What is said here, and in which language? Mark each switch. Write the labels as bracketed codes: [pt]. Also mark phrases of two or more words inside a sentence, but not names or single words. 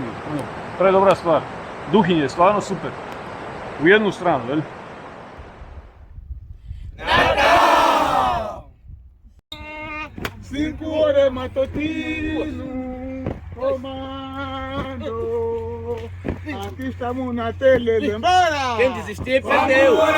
[hr] Predobra stvar. Duhinje je stvarno super. U jednu stranu, jel? [pt] Cinco horas matutino, comando. Aqui estamos na tele, lembra? Quem desistir, perdeu.